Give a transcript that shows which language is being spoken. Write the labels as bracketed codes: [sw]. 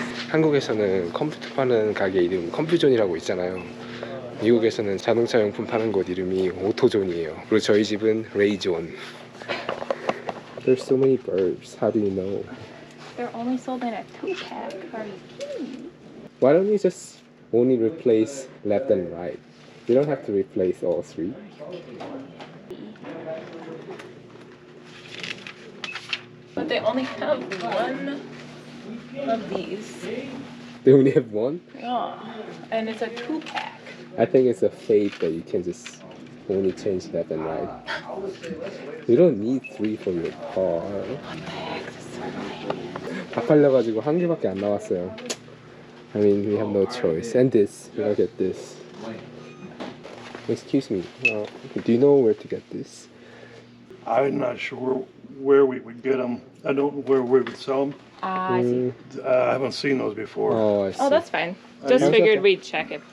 [ko] 한국에서는 컴퓨터 파는 가게 이름 컴퓨존이라고 있잖아요. 미국에서는 자동차 용품 파는 곳 이름이 오토존이에요. 그리고 저희 집은 Raye Jin. [en] There's so many verbs. How do you know? They're only sold in a 2-pack. Are you kidding me? Why don't you just only replace left and right? You don't have to replace all three. But they only have one of these. They only have one? Yeah. And it's a 2-pack. I think it's a fate that you can just only change left and right. You don't need 3 for your car. What the heck? This is so annoying. [ko] 다 팔려가지고 한 개밖에 안 나왔어요. [en] I mean, we have no choice. And this, look at this. Excuse me, do you know where to get this? I'm not sure where we would get them. I don't know where we would sell them. I see. I haven't seen those before. Oh, I see. Oh, that's fine. Just It's figured okay. we'd check if